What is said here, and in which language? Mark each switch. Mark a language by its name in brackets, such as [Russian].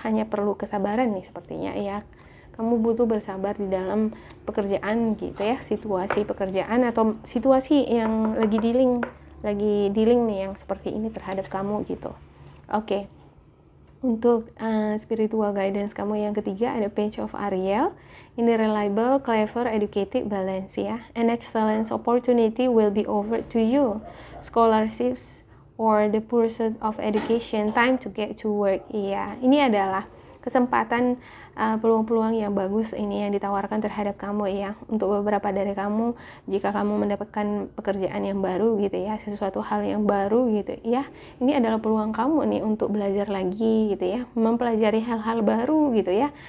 [Indonesian] Hanya perlu kesabaran nih sepertinya ya. Kamu butuh bersabar di dalam pekerjaan gitu ya, situasi pekerjaan atau situasi yang lagi dealing nih yang seperti ini terhadap kamu gitu. Oke. Untuk spiritual guidance kamu yang ketiga ada Page of Ariel. [English] Ini reliable, clever, educated, balance ya. An excellent opportunity will be offered to you. Scholarships or the pursuit of education, time to get to work. [Indonesian] Iya, ini adalah kesempatan, peluang-peluang yang bagus ini yang ditawarkan terhadap kamu ya. Untuk beberapa dari kamu, jika kamu mendapatkan pekerjaan yang baru gitu ya, sesuatu hal yang baru gitu ya, ini adalah peluang kamu nih untuk belajar lagi gitu ya, mempelajari hal-hal baru gitu ya.